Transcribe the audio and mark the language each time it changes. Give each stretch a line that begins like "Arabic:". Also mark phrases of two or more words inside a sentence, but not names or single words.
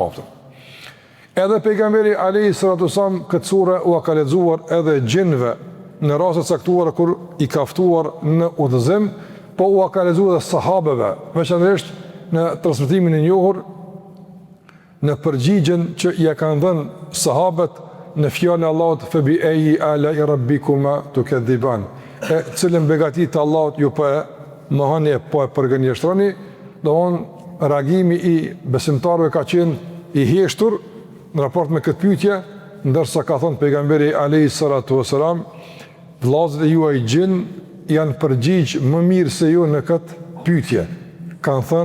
Albanian: Edhe pejgamberi
Arabic: عليه الصلاة والسلام
Albanian: këtë sure u ka lexuar edhe gjinëve në raste të caktuara kur i ka ftuar në udhëzim, po u ka lexuar edhe sahabeve, veçanërisht në transmetimin e njohur, në përgjigjen që ja kanë dhënë sahabët në fjalën e Allahut
Arabic: فبأي آلاء ربكما تكذبان,
Albanian: e cilën begati të Allahut ju po e mohoni, po e përgënjeshtroni. Domthon reagimi i besimtarëve ka qenë i heshtur në raport me këtë pyetje, ndërsa ka thënë pejgamberi
Arabic: عليه الصلاة والسلام,
Albanian: vllazët e juaj gjin janë përgjigj më mirë se ju në këtë pyetje.